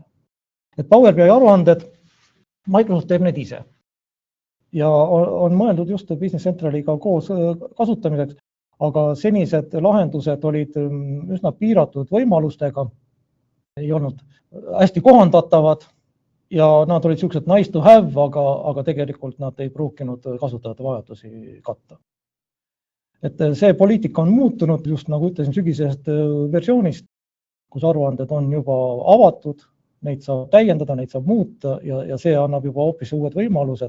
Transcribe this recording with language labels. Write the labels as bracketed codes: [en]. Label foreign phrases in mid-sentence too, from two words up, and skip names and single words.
[et] Et Power BI aruanded, Microsoft teeb need ise ja on mõeldud just Business Centraliga koos kasutamiseks, aga senised lahendused olid üsna piiratud võimalustega, ei olnud hästi kohandatavad, ja nad olid sellised [en] nice to have, [et] aga tegelikult nad ei pruukinud kasutajate vajadusi katta. Et see poliitika on muutunud just nagu ütlesin sügisest versioonist, kus aruanded on juba avatud, neid saab täiendada, neid saab muuta ja see annab juba hoopis uued võimalused.